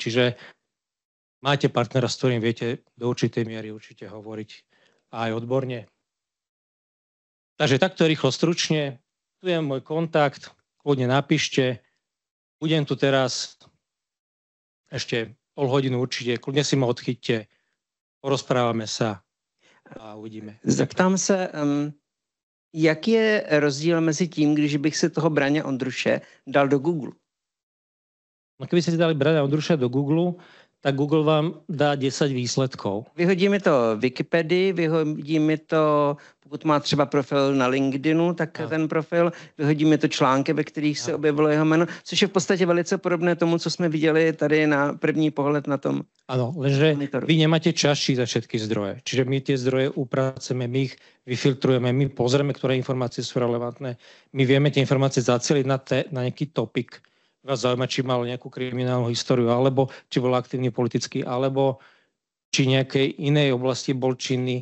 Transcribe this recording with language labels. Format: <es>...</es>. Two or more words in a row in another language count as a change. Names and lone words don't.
<sk>Čiže máte partnera, s ktorým viete do určitej miery určite hovoriť aj odborne. Takže takto rýchlo, stručne. Tu je môj kontakt, kľudne napíšte. Budem tu teraz ešte pol hodinu určite, kľudne si ma odchyťte, porozprávame sa a uvidíme.</sk> <cs>Zeptám se, jaký je rozdíl mezi tím, když bych si toho Braňa Ondruše dal do Google?</cs> <sk>No keby ste si dali Braňa Ondruša do Google, tak Google vám dá 10 výsledkov.</sk> <cs>Vyhodí mi to Wikipedii, vyhodí mi to, pokud má třeba profil na LinkedInu, tak ten profil, vyhodí mi to články, ve kterých se objevilo jeho jméno, což je v podstatě velice podobné tomu, co jsme viděli tady na první pohled na tom.</cs> <sk>Áno, lenže vy nemáte čas čítať všetky zdroje. Čiže my tie zdroje upracujeme, my ich vyfiltrujeme, my pozrieme, ktoré informácie sú relevantné. My vieme tie informácie zacieliť na nejaký topik. Vás zaujíma, či mal nejakú kriminálnu históriu, alebo či bol aktívny politický, alebo či nejakej inej oblasti bol činný.</sk>